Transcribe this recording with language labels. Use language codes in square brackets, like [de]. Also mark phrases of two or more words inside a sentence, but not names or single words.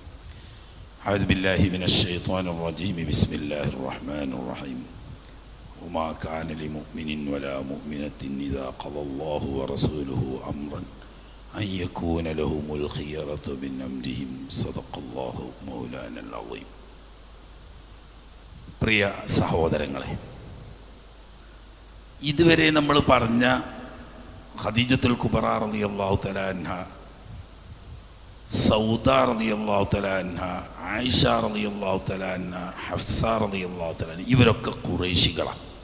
[ar] أعوذ بالله من الشيطان الرجيم. بسم الله الرحمن الرحيم. وما كان لمؤمن ولا مؤمنة إذا قضى الله ورسوله أمرا أن يكون لهم الخيرة من أمرهم. صدق الله مولانا العظيم. [ml] പ്രിയ സഹോദരങ്ങളെ, ഇതുവരെ നമ്മൾ പറഞ്ഞ ഖദീജത്തുൽ കുബ്ര [ar] رضي الله تعالى عنها, [ml] സൗദ [ar] رضي الله تعالى عنها, [ml] ആയിഷ [ar] رضي الله تعالى عنها, [ml] ഹഫ്സ [ar] رضي الله تعالى عنها, [ml] ഇവരൊക്കെ ഖുറൈശികളാണ്.